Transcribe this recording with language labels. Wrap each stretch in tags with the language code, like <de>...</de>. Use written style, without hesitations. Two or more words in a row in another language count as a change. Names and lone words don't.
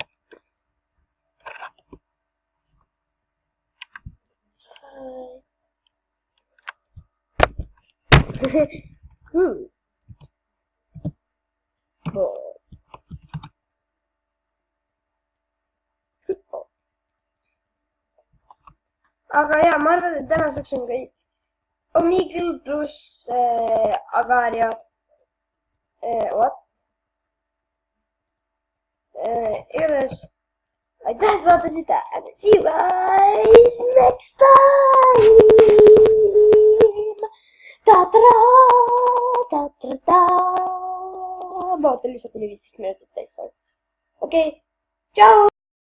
<en>Good.</en> <et>Aga ja, ma arvan, et tänaseks on kõik. Omeegle pluss Agario.</et> <en>What?</en> <et>Igatahes, aitäh, et vaatasite.</et> <en>And see you guys next time.</en> <et>Ma ootan lihtsalt kuni 15 minutit täis saanud. Okei, tšau!</et>